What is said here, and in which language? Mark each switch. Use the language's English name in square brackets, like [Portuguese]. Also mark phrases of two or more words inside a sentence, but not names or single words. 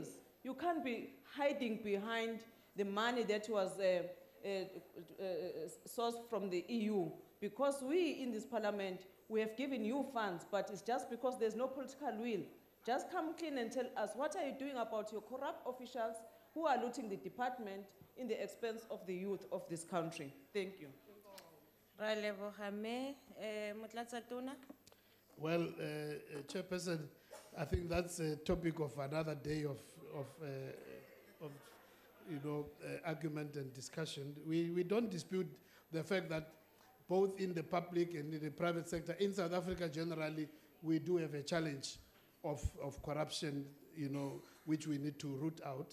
[English] You can't be hiding behind the money that was sourced from the EU, because we in this parliament, we have given you funds, but it's just because there's no political will. Just come clean and tell us, what are you doing about your corrupt officials who are looting the department in the expense of the youth of this country? Thank you. [Tswana] Ra leboga me, Motlatsa Tona. [English] Well, Chairperson, I think that's a topic of another day of argument and discussion. We don't dispute the fact that both in the public and in the private sector, in South Africa generally, we do have a challenge of corruption, which we need to root out.